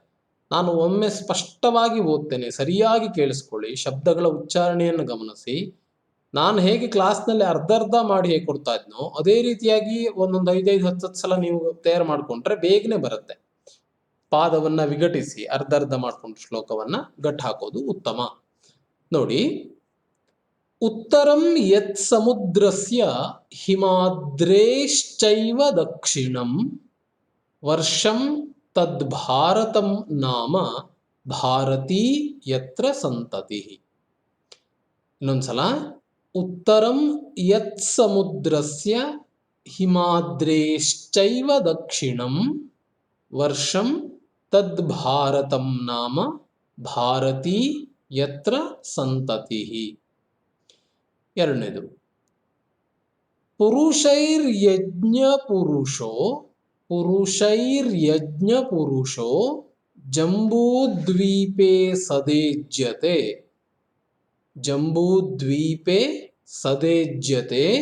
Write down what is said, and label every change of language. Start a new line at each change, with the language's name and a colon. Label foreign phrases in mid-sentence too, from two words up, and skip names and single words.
Kannada: ನಾನು ಒಮ್ಮೆ ಸ್ಪಷ್ಟವಾಗಿ ಓದ್ತೇನೆ, ಸರಿಯಾಗಿ ಕೇಳಿಸ್ಕೊಳ್ಳಿ, ಶಬ್ದಗಳ ಉಚ್ಚಾರಣೆಯನ್ನು ಗಮನಿಸಿ. ನಾನು ಹೇಗೆ ಕ್ಲಾಸ್ನಲ್ಲಿ ಅರ್ಧ ಮಾಡಿ ಹೇಗೆ ಕೊಡ್ತಾ ಇದ್ನೋ ಅದೇ ರೀತಿಯಾಗಿ ಒಂದೊಂದು 5-10 ಸಲ ನೀವು ತಯಾರು ಮಾಡ್ಕೊಂಡ್ರೆ ಬೇಗನೆ ಬರುತ್ತೆ. ಪಾದವನ್ನ ವಿಘಟಿಸಿ ಅರ್ಧ ಮಾಡ್ಕೊಂಡು ಶ್ಲೋಕವನ್ನ ಗಟ್ಟು ಹಾಕೋದು ಉತ್ತಮ. ನೋಡಿ,
Sanskrit: ಉತ್ತರಂ ಯತ್ ಸಮುದ್ರಸ್ಯ ಹಿಮಾದ್ರೇಶ್ಚೈವ ದಕ್ಷಿಣಂ ವರ್ಷಂ ತದ್ ಭಾರತಂ ನಾಮ ಭಾರತೀ ಯತ್ರ ಸಂತತಿ. ಇನ್ನೊಂದ್ಸಲ, ಉತ್ತರಂ ಯತ್ ಸಮುದ್ರಸ್ಯ ಹಿಮಾದ್ರೇಶ್ಚೈವ ದಕ್ಷಿಣಂ ವರ್ಷಂ ತದ್ ಭಾರತಂ ನಾಮ ಭಾರತೀ ಯತ್ರ ಸಂತತಿ. ಎರಡನೇದು, ಪುರುಷೈರ್ಯಜ್ಞ ಪುರುಷೋ ಜಂಬೂದ್ವೀಪೇ ಸದೇಜ್ಯತೆ